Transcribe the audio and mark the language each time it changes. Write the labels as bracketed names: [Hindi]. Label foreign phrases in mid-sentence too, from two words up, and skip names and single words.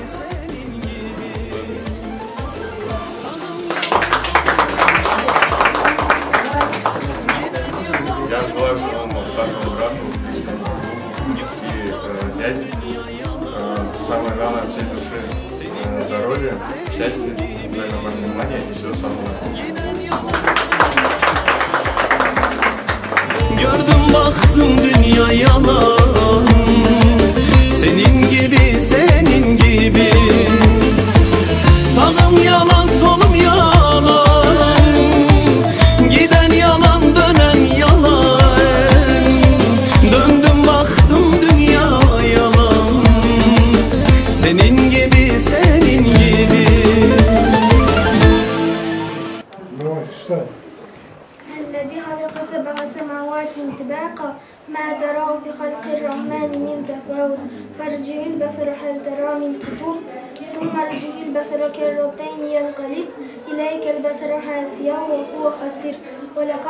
[Russian] Я желаю своему старшему брату и дяде самое главное всей души здоровья, счастья, взаимопонимания и всего самого. [Turkish] Gördüm baktım dünya yalan, senin gibi senin gibi. Sağım yalan solum yalan, giden yalan dönen yalan. Döndüm baktım dünya yalan, senin gibi senin gibi. [Arabic] الذي خلق سبع سماوات طباقا ما ترى في خلق الرحمن من تفاوت فارجع البصر هل ترى من فطور ثم ارجع البصر كرتين ينقلب إليك البصر خاسئا وهو خسير ولقد